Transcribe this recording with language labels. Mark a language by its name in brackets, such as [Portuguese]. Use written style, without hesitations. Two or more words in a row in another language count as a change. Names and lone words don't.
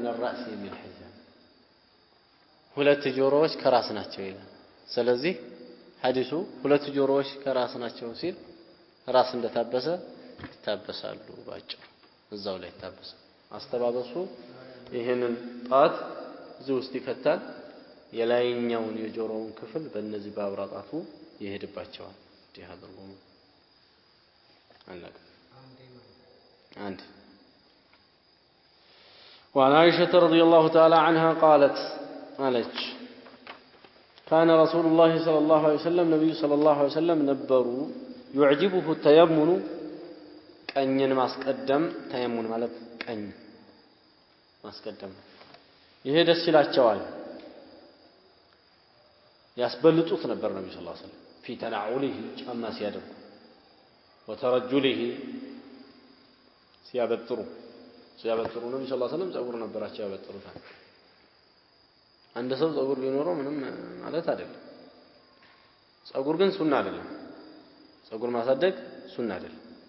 [Amharic] الراس የሚል ሐዲስ ሁለት ጆሮዎች ከራስ ናቸው ይላል ስለዚህ ሐዲሱ ሁለት ጆሮዎች ከራስ ናቸው ሲል ራስ እንደታበሰ ይታበሳሉ ባጭሩ እዛው ላይ ይታበስ አስተባበሱ ይሄንን ጣት እዚህ ውስጥ ይከታል የላይኛውን የጆሮውን ክፍል በእነዚህ ባብራጣቱ ይሄድባቸዋል እንዲህ አድርጎ አለቀ አንድ [Arabic] وعن عائشة رضي الله تعالى عنها قالت كان رسول الله صلى الله عليه وسلم نبي صلى الله عليه وسلم نبروا يعجبه التيمن [Amharic] ቀኝን ማስቀደም ተየሙን ማለት ቀኝ ማስቀደም ይሄ ደስ ይላቸዋል ያስበልጡት ነበር ነብዩ [Arabic] صلى الله عليه وسلم في تنعله [Amharic] ጫማ ሲያደርጉ وترجله ሲያበጥሩ ነብዩ [Arabic] صلى الله عليه وسلم [Amharic] ፀጉር ነበራቸው ያበጥሩታል አንድ ሰው ፀጉር ቢኖረው ምንም ማለት አይደለም ፀጉር ግን ሱና አይደለም ፀጉር ማሳደግ ሱና አይደለም